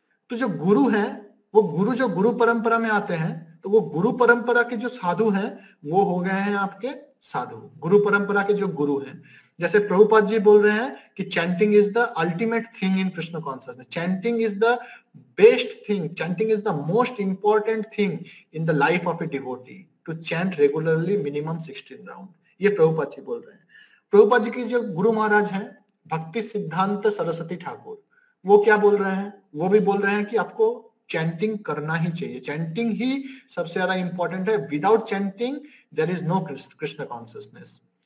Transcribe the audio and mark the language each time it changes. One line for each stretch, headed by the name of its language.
Hindi: तो जो गुरु है वो जो गुरु परंपरा में आते हैं, तो वो गुरु परंपरा के जो साधु हैं वो हो गए हैं आपके साधु. गुरु परंपरा के जो गुरु हैं, जैसे प्रभुपाद जी बोल रहे हैं कि
English: Chanting is the ultimate thing in Krishna consciousness. Chanting is the best thing, chanting is the most important thing in the life of a devotee. to chant regularly minimum 16 round.
Hindi: ये प्रभुपाद जी बोल रहे हैं। प्रभुपाद जी की जो गुरु महाराज हैं भक्ति सिद्धांत सरस्वती ठाकुर, वो क्या बोल रहे हैं? वो भी बोल रहे हैं कि आपको चैंटिंग करना ही चाहिए, चैंटिंग ही सबसे ज्यादा इंपॉर्टेंट है।
English: Without chanting there is no Krishna consciousness.